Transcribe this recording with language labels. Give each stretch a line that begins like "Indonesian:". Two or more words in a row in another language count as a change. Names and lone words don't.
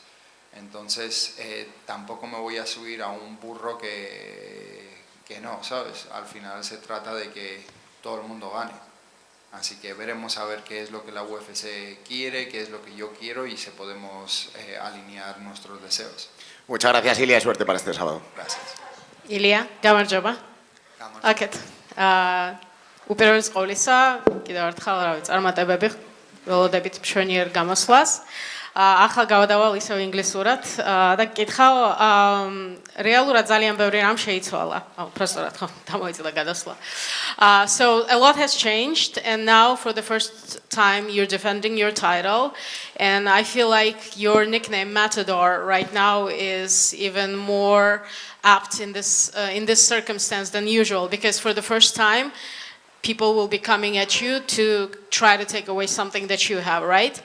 Spanish: Entonces, tampoco me voy a subir a un burro que no, ¿sabes? Al final se trata de que todo el mundo gane. Así que veremos a ver qué es lo que la UFC quiere, qué es lo que yo quiero y si podemos alinear nuestros deseos. Muchas gracias, Ilia, y suerte para este sábado. Gracias. Ilya,
Georgian: გამარჯობა. აკეთ. უპირველეს ყოვლისა, კიდევ ერთხელ რა ვიცი, წარმატებები ველოდებით მშვენიერ გამოსვლას. ახლა გავადავალ ისევ ინგლისურად და გკითხავ, რეალურად ძალიან ბევრი რამ შეიცვალა. უბრალოდ ხო, დამოიწილა გადასვლა.
English: So a lot has changed, and now for the first time you're defending your title, and I feel like your nickname Matador right now is even more apt in this circumstance than usual, because for the first time people will be coming at you to try to take away something that you have, right?